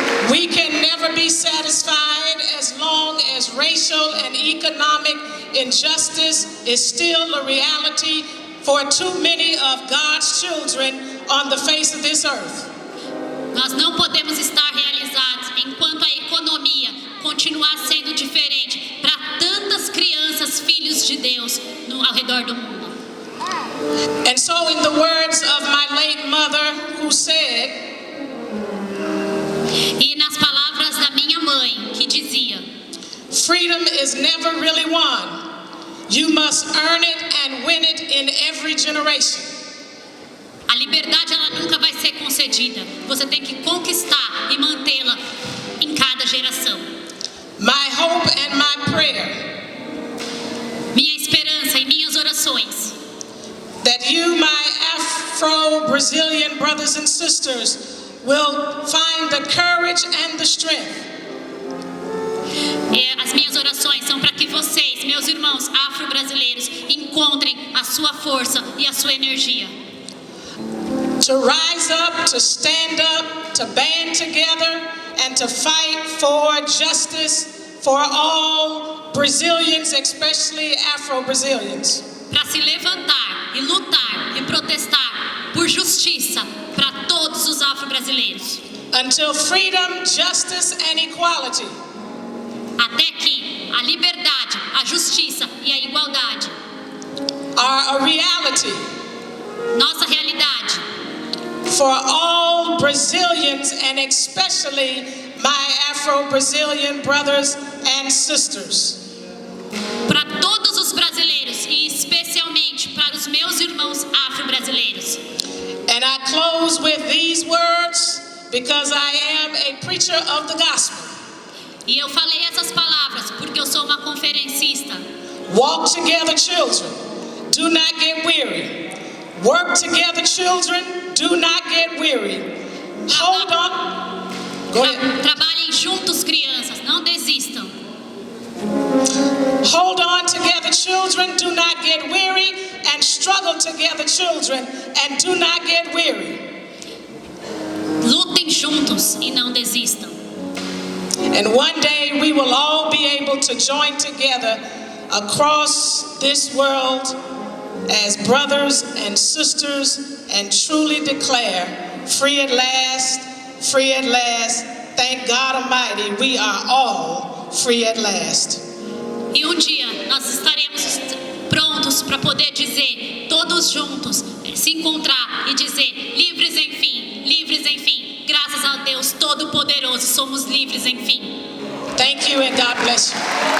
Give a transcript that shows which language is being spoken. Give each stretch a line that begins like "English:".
English: We can never be satisfied as long as racial and economic injustice is still a reality for too many of God's children on the face of this earth.
Portuguese: Nós não podemos estar realizados enquanto a economia continuar sendo diferente para tantas crianças, filhos de Deus, ao redor do mundo.
English: And so in the words of my late mother who said,
Portuguese: e nas palavras da minha mãe, que dizia,
English: freedom is never really won. You must earn it and win it in every generation.
Portuguese: A liberdade, ela nunca vai ser concedida. Você tem que conquistar e mantê-la em cada geração.
English: My hope and my prayer,
Portuguese: minha esperança e minhas orações,
English: that you, my Afro-Brazilian brothers and sisters, will find the courage and the strength.
Portuguese: As minhas orações são para que vocês, meus irmãos afro-brasileiros, encontrem a sua força e a sua energia.
English: To rise up, to stand up, to band together, and to fight for justice for all Brazilians, especially Afro-Brazilians.
Portuguese: Para se levantar e lutar e protestar por justiça para todos os afro-brasileiros.
English: Until freedom, justice, and equality
Portuguese: até que a liberdade, a justiça e a igualdade
English: are a reality.
Portuguese: Nossa realidade.
English: For all Brazilians and especially my Afro-Brazilian brothers and sisters.
Portuguese: Para todos os brasileiros e especialmente para os meus irmãos afro-brasileiros.
English: And I close with these words because I am a preacher of the gospel.
Portuguese: E eu falei essas palavras porque eu sou uma conferencista.
English: Walk together, children. Do not get weary. Work together, children. Do not get weary. Hold on. Go ahead.
Portuguese: Trabalhem juntos, crianças. Não desistam.
English: Hold on together, children. Do not get weary. And struggle together, children. And do not get weary.
Portuguese: Lutem juntos e não desistam.
English: And one day we will all be able to join together across this world as brothers and sisters and truly declare, free at last, free at last. Thank God Almighty, we are all free at last.
Portuguese: E dia nós estaremos prontos para poder dizer, todos juntos, se encontrar e dizer, livres enfim, livres enfim. Graças a Deus Todo-Poderoso, somos livres enfim.
English: Thank you and God bless you.